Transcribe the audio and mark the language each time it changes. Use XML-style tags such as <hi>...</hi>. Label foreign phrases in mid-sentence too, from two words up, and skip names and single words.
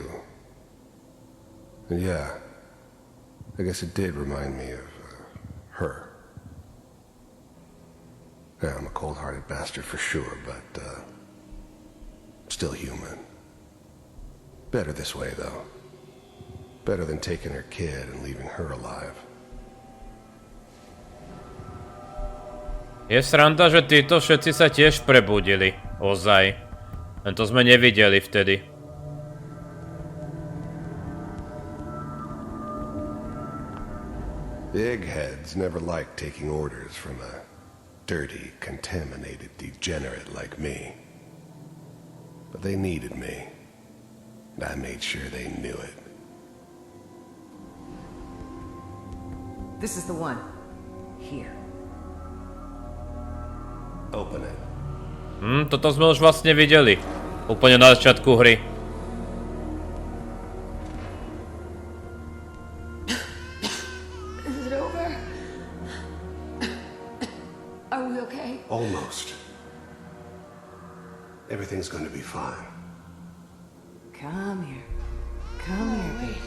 <en>And yeah, I guess it did remind me of, her. Yeah, I'm a cold-hearted bastard for sure, but, still human. Better this way, though. Better than taking her kid and leaving her alive.</en> <sk>Je sranda, že títo všetci sa tiež prebudili. Ozaj. Len to sme nevideli vtedy.</sk> <en>The eggheads never liked taking orders from a dirty, contaminated degenerate like me. But they needed me, and I made sure they knew it. This is the one. Here. Open it.</en> <sk>Toto sme už vlastne videli. Úplne na začiatku hry.</sk> <en>Is it over? Are we okay? Almost. Everything's going to be fine. Come here. Come here, baby.</en>